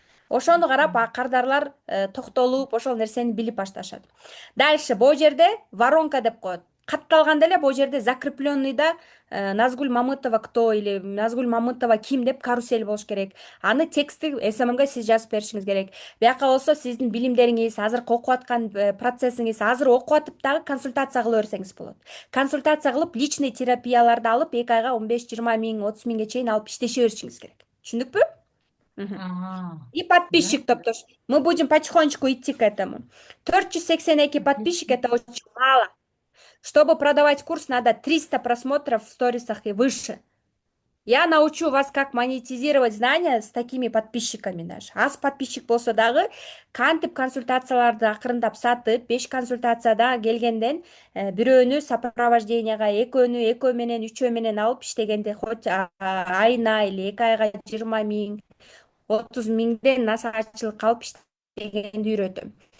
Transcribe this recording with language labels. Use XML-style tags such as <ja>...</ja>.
<ky>Ошону карап кардарлар токтолуп, ошол нерсени билип башташат.</ky> <ru>Дальше</ru> <ky>бул жерде воронка деп коет. Катталганда эле бул жерде закрепленныйда Назгуль Мамытова</ky> <ru>кто или</ru> <ky>Назгуль Мамытова ким деп карусель болуш керек. Аны текстти СММге сиз жазып беришиңиз керек. Бияка болсо сиздин билимдериңиз, азыр окуп аткан процессиңиз, азыр окуп атып дагы консультация кыла берсеңиз болот. Консультация кылып, личный терапияларды алып, 2 айга 15-20 миң, 30 миңге чейин алып иштеше беришиңиз керек. Түшүндүкпү? А,</ky> <ru>И подписчик ясно.</ru> <ky>топтош.</ky> <ru>Мы будем потихонечку идти к этому. 482 подписчика — это очень мало. Чтобы продавать курс, надо 300 просмотров в сторисах и выше. Я научу вас, как монетизировать знания с такими подписчиками даже.</ru> <ky>Аз подписчик болсо дагы кантип консультацияларды акырындап сатып, 5 консультацияда келгенден бирөөнү сопровожденияга, экөө менен, үчөө менен алып иштегенде</ky> <ru>хоть</ru> <ky>айына</ky> <ru>или</ru> <ky>2 айга 20 миң, 30 миңден насаачылык калып иштегенди үйрөтөм.</ky>